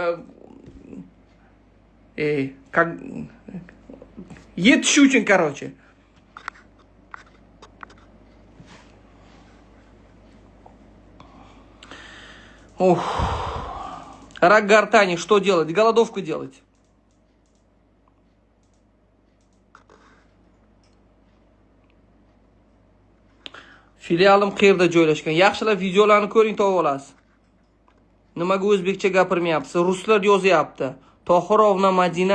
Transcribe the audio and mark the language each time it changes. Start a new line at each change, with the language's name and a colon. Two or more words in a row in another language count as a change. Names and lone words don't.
Russian: Едшутин, короче. Ух. Рак гортани, что делать? Голодовку делать.
Uzbek: Filialim qayerda joylashgan? Yaxshilab videolarni ko'ring, topib olasiz. Nimaga o'zbekcha gapirmayapsiz? Ruslar yozyapti. Tohirovna Madina.